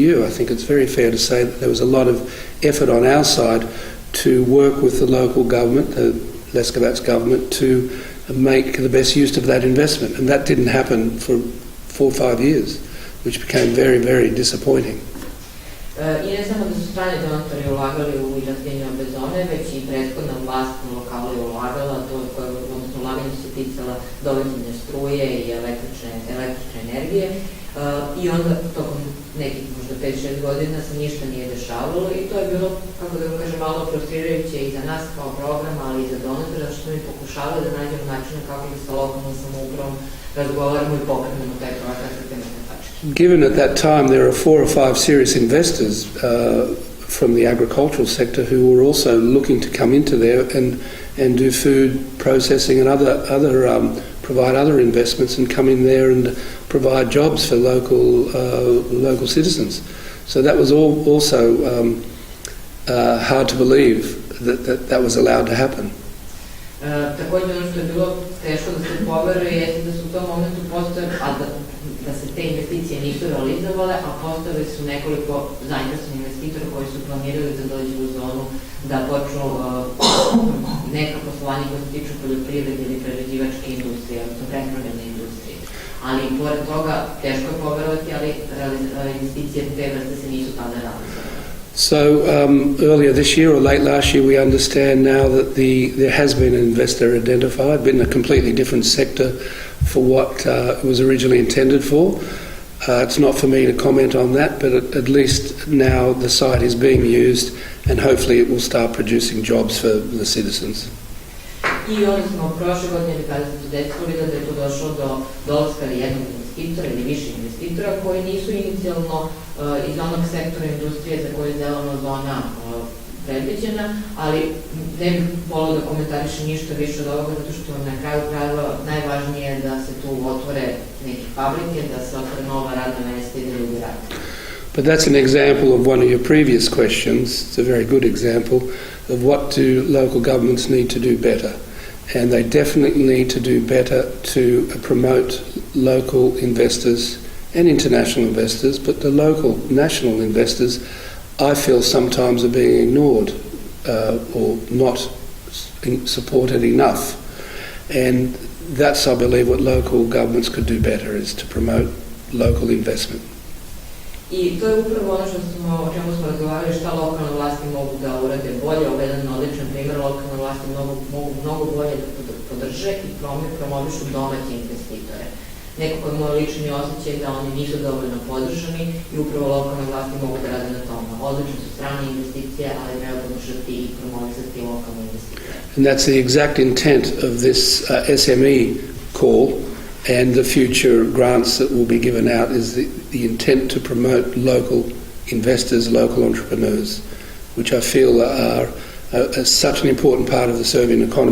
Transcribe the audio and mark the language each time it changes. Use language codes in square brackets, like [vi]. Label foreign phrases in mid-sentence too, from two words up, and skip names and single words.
[en] I think it's very fair to say that there was a lot of effort on our side to work with the local government, the Leskovats government, to make the best use of that investment. And that didn't happen for 4 or 5 years, which became very, very disappointing. [sr] I ne samo da su strani donatori ulagali u izgradnju ove zone, već i prethodna vlast na lokalu je ulagala, odnosno ulaganje se ticala dovođenja struje i električne energije. I onda tokom nekih možda 5-6 godina se ništa nije dešavalo i to je bilo, kako da vam kažem, malo frustrirajuće i za nas kao program, ali i za donatora, što mi pokušavali da nađemo načine kako da sa lokalnom samoupravom razgovaramo i pokrenemo taj projekat sa temeljne tačke. [en] Given at that time there are 4 or 5 serious investors from the agricultural sector who were also looking to come into there and do food processing and provide other investments and come in there and provide jobs for local citizens. So that was also hard to believe that was allowed to happen. [sr] Također ono što je bilo teško da se poveruje jeste da su u tom momentu postojali, a da se te investicije nisu realizovale, a postojali su nekoliko zainteresovanih investitora koji su planirali da dođu u zonu da počnu neka poslovanja koja se tiču poljoprivrede ili prerađivačke industrije, odnosno prehrambene industrije. Ali pored toga teško je poverovati, ali investicije te vrste se nisu tada realizovale. [en] So earlier this year or late last year, we understand now that there has been an investor identified, but in a completely different sector for what it was originally intended for. It's not for me to comment on that, but at least now the site is being used and hopefully it will start producing jobs for the citizens. [sr] I onda smo prošle godine kada smo se desili da je to došlo do dolaska jednog investitora ili više investitora koji nisu inicijalno iz onog sektora industrije za koje je zelena zona predviđena, ali ne bih volila da komentarišem ništa više od ovoga zato što na kraju krajeva najvažnije je da se tu otvore neke fabrike, da se otvore nova radna mesta i da ljudi rade. [en] But that's an example of one of your previous questions. It's a very good example of what do local governments need to do better. And they definitely need to do better to promote local investors and international investors, but the local national investors, I feel sometimes are being ignored or not supported enough. And that's, I believe, what local governments could do better, is to promote local investment. [sr] I to je upravo ono o čemu smo razgovarali, šta lokalne vlasti mogu da urade bolje. Ovo je jedan odličan primjer, lokalne vlasti mogu mnogo bolje da podrže i promovišu domaće investitore. Nekako je moj lični osjećaj da oni nisu dovoljno podržani i upravo lokalne vlasti mogu da rade na tome. Odlične su strane investicije, ali treba podržati i promovisati lokalne investitore. [en] And that's the exact intent of this SME call. And the future grants that will be given out is the intent to promote local investors, local entrepreneurs, which I feel are such an important part of the Serbian economy.